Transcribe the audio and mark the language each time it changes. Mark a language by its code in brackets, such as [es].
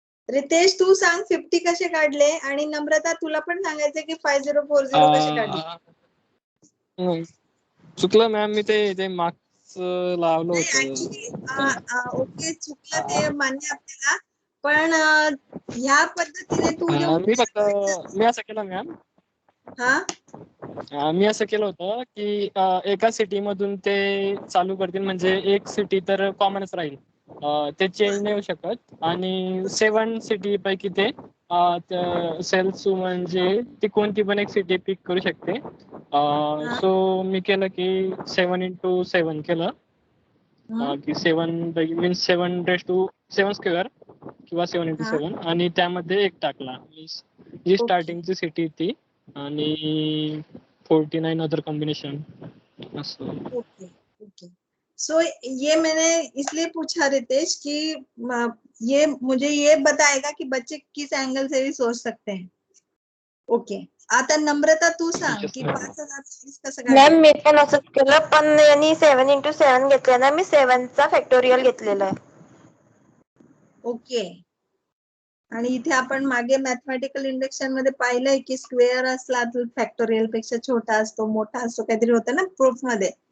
[mr] रितेश, तू सांग 50 कसे काढले, आणि नम्रता तुला पण सांगायचं की 5040 कसे काढले. चुकलं मॅम, मी ते मार्क्स लावलं नाही, होतं. actually, ओके, चुकलं ते मान्य आपल्याला, पण ह्या पद्धतीने तू मी असं केलं मॅम. मी असं केलं होतं की एका सिटी मधून ते चालू करतील, म्हणजे एक सिटी तर कॉमनच राहील, ते चेंज नाही होऊ शकत, आणि 7 सिटी पैकी ते सेल्स म्हणजे ती कोणती पण एक सिटी पिक करू शकते. सो मी केलं की 7 into 7 केलं, की 7 पैकी मीन्स 7 स्क्वेअर किंवा 7 into 7, आणि त्यामध्ये एक टाकला, मीन्स जी स्टार्टिंगची सिटी ती, आणि 49 other combination. Okay okay. [hi] सो ये मैंने इसलिए पूछा रितेश कि ये मुझे ये बताएगा कि बच्चे किस एंगल से भी सोच सकते हैं. ओके. [mr] आता नम्रता तू सांग की 5040 कसं मॅम काढलं. मी पण असंच केलं, पण यांनी 7 into 7 घेतलं ना, मी 7चा फॅक्टोरियल घेतलेला आहे. ओके. आणि इथे आपण मागे मॅथमॅटिकल इंडक्शन मध्ये पाहिलंय की स्क्वेअर असला तर फॅक्टोरियल पेक्षा छोटा असतो, मोठा असतो, काहीतरी होतं ना प्रूफ मध्ये.